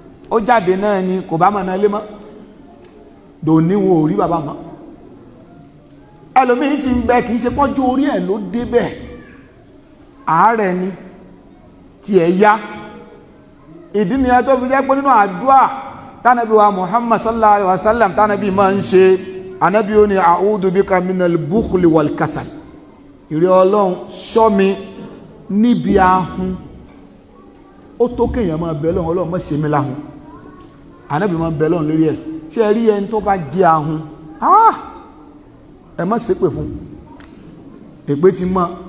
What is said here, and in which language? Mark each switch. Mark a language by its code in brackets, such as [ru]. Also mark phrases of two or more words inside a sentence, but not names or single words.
[yo] Ó jáde náà ni, kò bá mọ̀nà lé mọ́. Dòní wọn ò rí bàbá mọ́. Ẹlòmíín sì ń bẹ, kì í ṣe pọ́njú orí ẹ̀ ló débẹ̀. Àárẹ̀ ni, tiẹ̀ yá. Ìdí nìyẹn tó fi jẹ́ pé nínú àdúrà tánàbí wa Muhammad [ar] صلى الله عليه وسلم [yo] tánàbí máa ń ṣe, ànábì ó ní, [ar] "أعوذ بك من البخل والكسل." [yo] Ìrẹ́ Ọlọ́run, ṣọ́ mi níbi ahun. Ó tó kéèyàn máa bẹ Ọlọ́run, "Ọlọ́run má ṣe mí láhun." Ànábì máa ń bẹ Ọlọ́run lórí ẹ̀. Ṣé ẹ rí ẹni tó bá jẹ́ ahun? Ah! Ẹ má ṣépè fún. Èpè ti mọ́.